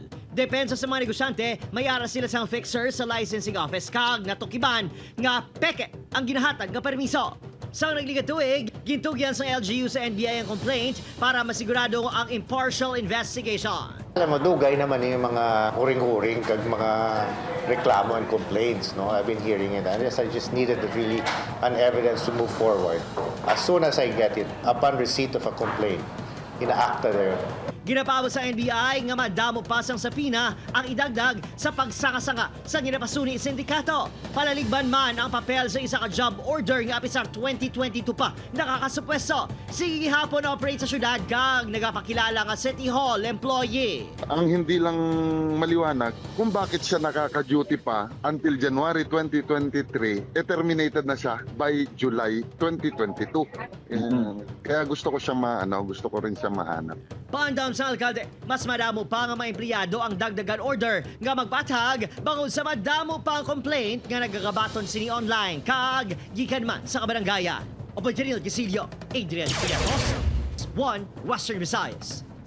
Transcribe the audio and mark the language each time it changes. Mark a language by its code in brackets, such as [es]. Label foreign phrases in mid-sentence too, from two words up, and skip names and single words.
[hil] Depensa sa mga negosyante, may aras sila sang fixer sa Licensing Office kag natukiban nga peke ang ginahatag nga permiso. Sa nagligatuig, gintugyan sa LGU sa NBI ang complaint para masigurado ang [en] impartial investigation. [hil] Alam mo, dugay naman yung mga huring-huring kag mga reklamo [en] and complaints. No? I've been hearing it. And yes, I just needed really an evidence to move forward. As soon as I get it, upon receipt of a complaint, ina-acta there. [hil] Ginapawag sa NBI nga madamo pa sang sapina ang idagdag sa pagsanga-sanga sa ginapasuni sindikato. Palaligban man ang papel sa isa ka job order nga apisar 2022 pa nakakasupwesto. Sige gihapon operate sa syudad kag nagapakilala nga [en] City Hall employee. [tl] Ang hindi lang maliwanag kung bakit siya nakaka-duty pa [en] until January [tl] 2023, terminated na siya [en] by July [tl] 2022. Kaya gusto ko rin siya mahanap. [hil] Paandam sa alkalde, mas madamo pa nga mga empleyado ang dagdagan order nga magpatag bangod sa madamo pa ang complaint nga nagagabaton sini online kag gikan man sa kabaranggayan. Operativo Gisilio, Adrian Piatos, 1 Western Visayas.